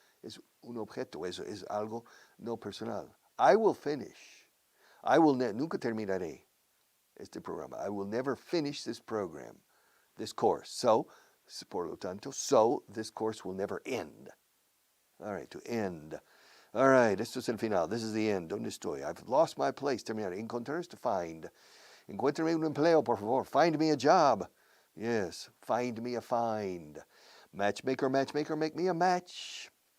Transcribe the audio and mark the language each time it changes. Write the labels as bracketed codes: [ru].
[es] Es un objeto, eso es algo no personal. [en] I will finish. I will [es] nunca terminaré este programa. [en] I will never finish this program, this course. So, [es] por lo tanto, [en] so this course will never end. All right, to end. [es] All right, esto es el final. [en] This is the end. [es] ¿Dónde estoy? [en] I've lost my place. Terminar. Encontrar is to find. [es] Encuéntrame un empleo, por favor. [en] Find me a job. Yes, find me a find. Matchmaker, matchmaker, make me a match.